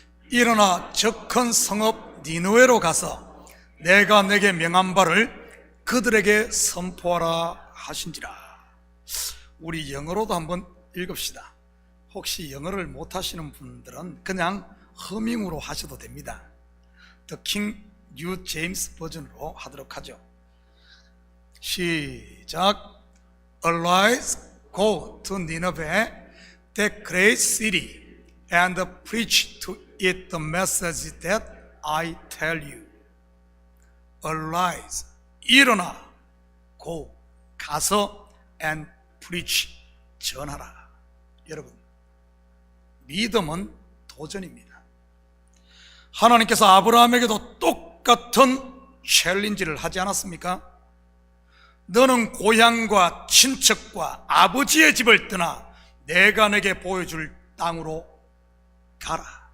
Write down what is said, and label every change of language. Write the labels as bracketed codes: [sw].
[ko] 일어나 저 큰 성읍 니느웨로 가서 내가 내게 명한 바를 그들에게 선포하라 하신지라. 우리 영어로도 한번 읽읍시다. 혹시 영어를 못하시는 분들은 그냥 허밍으로 하셔도 됩니다. The King New James 버전으로 하도록 하죠. 시작. [en] Arise, go to Nineveh, that great city, and preach to it the message that I tell you. Arise, [ko] 일어나, [en] go, [ko] 가서, [en] and preach, [ko] 전하라. 여러분, 믿음은 도전입니다. 하나님께서 아브라함에게도 똑같은 챌린지를 하지 않았습니까? 너는 고향과 친척과 아버지의 집을 떠나 내가 내게 보여줄 땅으로 가라.